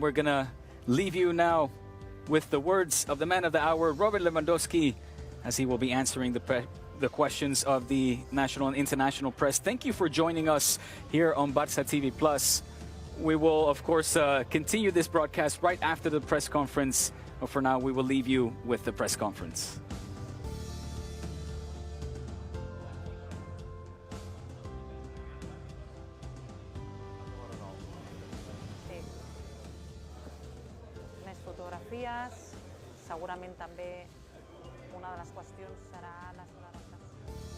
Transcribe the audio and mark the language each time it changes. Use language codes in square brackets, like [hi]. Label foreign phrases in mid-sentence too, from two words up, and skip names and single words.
[en] We're going to leave you now with the words of the man of the hour, Robert Lewandowski, as he will be answering the questions of the national and international press. Thank you for joining us here on Barca TV Plus. We will, of course, continue this broadcast right after the press conference. But for now, we will leave you with the press conference. [ca] Segurament també una de les qüestions serà la seva adaptació.